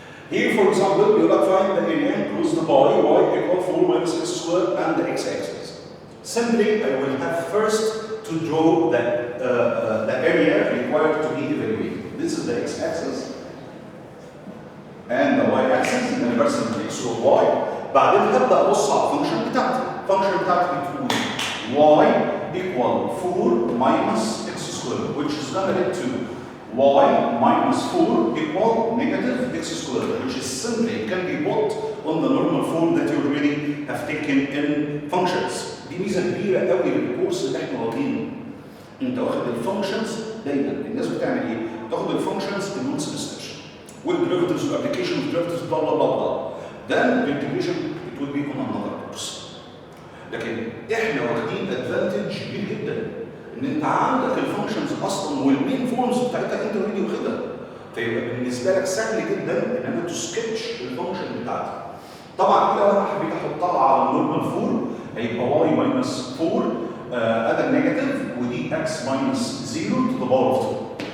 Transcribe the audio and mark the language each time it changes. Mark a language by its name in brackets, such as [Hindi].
[English] Here, for example, you will find the area closed by y equal 4 minus x squared and the x-axis. Simply, I will have first to draw the area required to be evaluated. This is the x-axis and the y-axis, and then برسم x و y. [Arabic] بعدين هبدأ أبص على الفانكشن بتاعتي. [English] الفانكشن بتاعتي بتقول y equal 4 minus x squared, which is going to lead to y minus 4 equal negative x squared, which is simply can be put on the normal form that you already have taken in functions. [Arabic] دي ميزة كبيرة قوي للكورس اللي احنا واخدينه. انت واخد الفانكشنز دايما، الناس بتعمل ايه؟ تاخد الفانكشنز in one semester. [English] والderivatives والapplication of derivatives blah blah blah blah. Then integration it will be on another course. [Arabic] لكن احنا واخدين ادفانتج كبير جدا ان انت عندك الفانكشنز اصلا والمين فورمز بتاعتها انت اوريدي واخدها، فيبقى بالنسبه لك سهل جدا ان انا تسكتش الفانكشن بتاعتي. طبعا لو انا حبيت احطها على النورمال فورم هيبقى y minus 4 ادى نيجاتيف ودي x minus 0 to the power of 2.